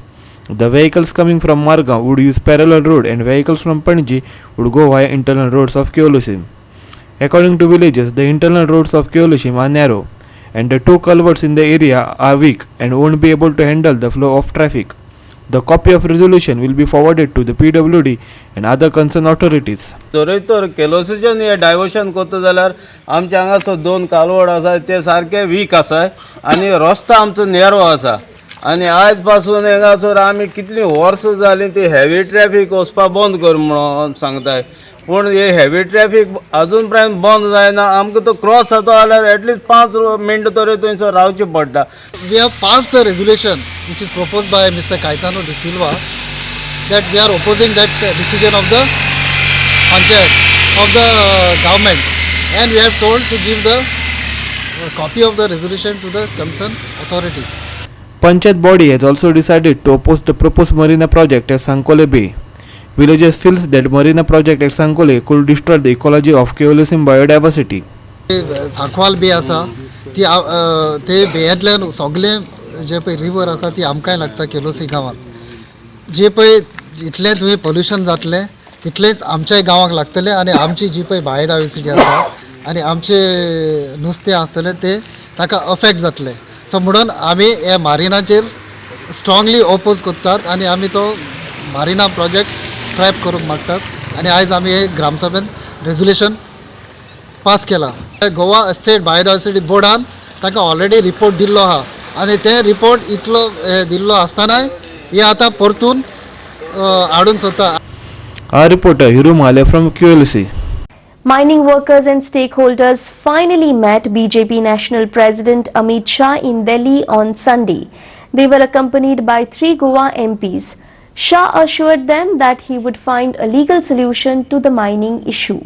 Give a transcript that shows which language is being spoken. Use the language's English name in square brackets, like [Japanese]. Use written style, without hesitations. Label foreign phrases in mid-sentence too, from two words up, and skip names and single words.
[English] The vehicles coming from Margaon would use parallel road and vehicles from Panaji would go via internal roads of Kelosim. According to villagers, the internal roads of Kelosim are narrow and the two culverts in the area are weak and won't be able to handle the flow of traffic. The copy of resolution will be forwarded to the PWD and other concerned authorities. [Konkani] तर केलोसीच्यान हे डायवर्शन करता जाल्यार आमच्या हांगासर 2 कालवड आसा ते सारके वीक आसा आनी रस्तो आमचो नॅरो आसा आनी आज पासून हांगासर आमी कितली वर्सां जालीं ती [English] heavy traffic [Konkani] वचपाक बंद कर म्हणून सांगताय पूण हे [English] heavy traffic [Konkani] अजून पर्यंत बंद जायना आमकां तो क्रॉस जाता जाल्यार एटलीस्ट 5 मिनटां तरी थंयसर रावचें पडटा. [English] We have passed the resolution which is proposed by Mr. Caetano de Silva that we are opposing that decision of the Panchayat of the government and we have told to give the copy of the resolution to the concerned authorities. Panchayat body has also decided to oppose the proposed marina project at Sankole Bay. Villagers feel that marina project at Sankole could destroy the ecology of Kelosim biodiversity. [Konkani] सांकवाल बे आसा ती ते बेयांतल्यान सगळे जे पळय रिवर आसा ती आमकांय लागता केलोसी गांवांत जे पळय जितलें थंय पोल्युशन जातलें तितलेंच आमच्याय गांवांक लागतलें आनी आमची जी पळय बायोडायवर्सिटी आसा आनी आमचें नुस्तें आसतलें तें ताका अफेक्ट जातलें. सो म्हणून आमी हे मारिनाचेर [English] strongly oppose [Konkani] करतात आनी आमी तो [English] marina project [Konkani] स्क्रॅप करूंक मागतात आनी आयज आमी हे ग्रामसभेन [English] resolution pass [Konkani] केला. गोवा स्टेट बायोडायवर्सिटी बोर्डान ताका [English] already report [Konkani] दिल्लो आहा आनी ते रिपोर्ट इतलो दिल्लो आसतनाय हे आतां परतून हाडूंक सोदता. [English] Our reporter Hiru Male from QLC. Mining workers and stakeholders finally met BJP National President Amit Shah in Delhi on Sunday. They were accompanied by 3 Goa MPs. Shah assured them that he would find a legal solution to the mining issue.